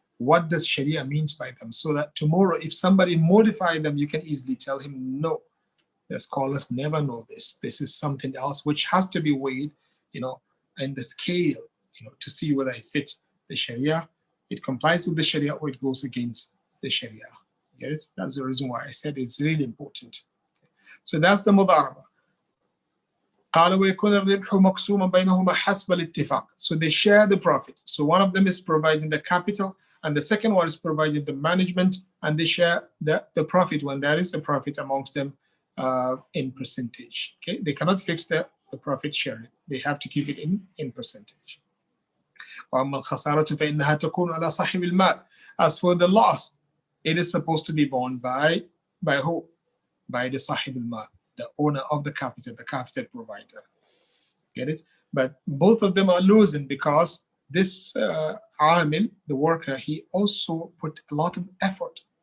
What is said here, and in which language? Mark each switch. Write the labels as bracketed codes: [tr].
[en] What does Sharia means by them, so that tomorrow if somebody modify them, you can easily tell him, no, the scholars never know this. This is something else which has to be weighed, in the scale, to see whether it fits the Sharia, it complies with the Sharia, or it goes against the Sharia. Yes, that's the reason why I said it's really important. So that's the mudaraba. [ar] قال ويكون الربح مقسوما بينهما حسب الاتفاق. [en] So they share the profit. So one of them is providing the capital, and the second one is providing the management, and they share the profit when there is a profit amongst them in percentage. Okay, they cannot fix the profit sharing. They have to keep it in percentage. [ar] وأما الخسارة فإنها تكون على صاحب المال. [en] As for the loss, it is supposed to be borne by who? By the صاحب المال, the owner of the capital provider. Get it? But both of them are losing because this amil, the worker, he also put a lot of effort.